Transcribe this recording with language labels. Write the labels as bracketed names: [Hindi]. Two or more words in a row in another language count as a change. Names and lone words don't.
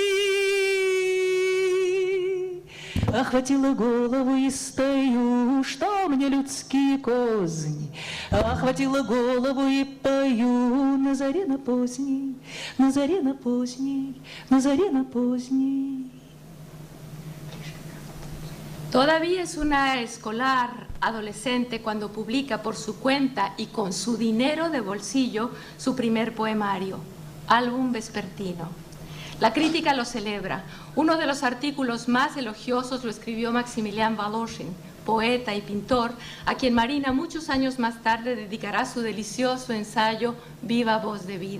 [Russian] Охватила голову и стою, что мне людские козни. Охватила голову и пою на заре на поздней, на заре на поздней, на заре на поздней. [Spanish] Todavía es una escolar adolescente cuando publica por su cuenta y con su dinero de bolsillo su primer poemario, Álbum Vespertino. La crítica lo celebra. Uno de los artículos más elogiosos lo escribió Maximilian Voloshin, poeta y pintor, a quien Marina muchos años más tarde dedicará su delicioso ensayo Viva Voz de Vida.